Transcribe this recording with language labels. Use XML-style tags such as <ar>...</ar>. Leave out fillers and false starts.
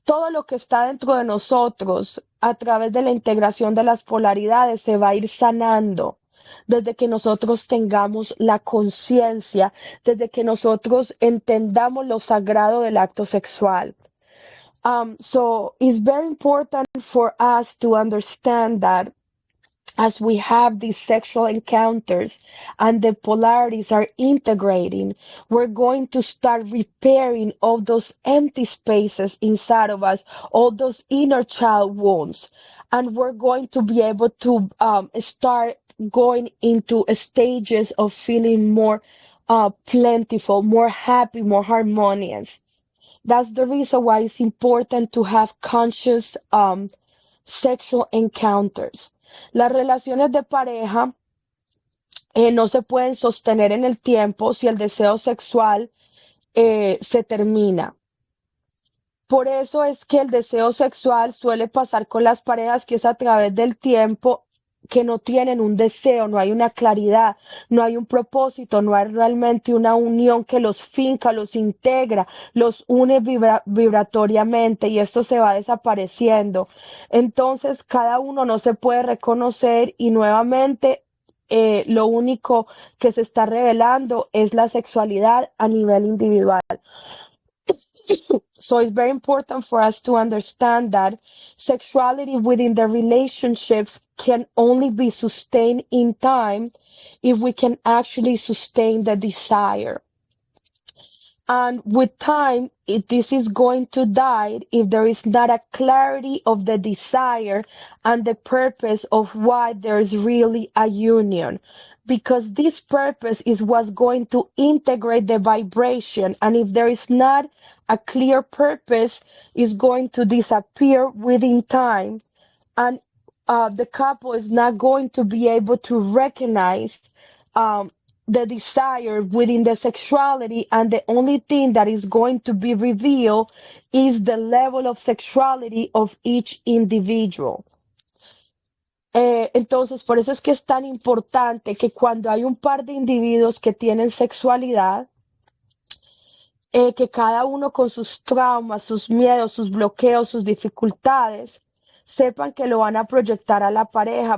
<es>lo que está dentro de nosotros a través de la integración de las polaridades se va a ir sanando desde que nosotros tengamos la conciencia, desde que nosotros entendamos lo sagrado del acto sexual.</es> <en>So it's very important for us to understand that as we have these sexual encounters and the polarities are integrating, we're going to start repairing all those empty spaces inside of us, all those inner child wounds. And we're going to be able to start going into stages of feeling more plentiful, more happy, more harmonious. That's the reason why it's important to have conscious sexual encounters.</en> <es>Las relaciones de pareja no se pueden sostener en el tiempo si el deseo sexual se termina. Por eso es que el deseo sexual suele pasar con las parejas que es a través del tiempo que no tienen un deseo, no hay una claridad, no hay un propósito, no hay realmente una unión que los finca, los integra, los une vibratoriamente y esto se va desapareciendo. Entonces, cada uno no se puede reconocer y nuevamente lo único que se está revelando es la sexualidad a nivel individual.</es> <en>So it's very important for us to understand that sexuality within the relationships can only be sustained in time if we can actually sustain the desire. And with time, this is going to die if there is not a clarity of the desire and the purpose of why there's really a union. Because this purpose is what's going to integrate the vibration. And if there is not a clear purpose, it's going to disappear within time. And the couple is not going to be able to recognize um, the desire within the sexuality, and the only thing that is going to be revealed is the level of sexuality of each individual.</en> <es>Entonces, por eso es que es tan importante que cuando hay un par de individuos que tienen sexualidad, que cada uno con sus traumas, sus miedos, sus bloqueos, sus dificultades, sepan que lo van a proyectar a la pareja.</es>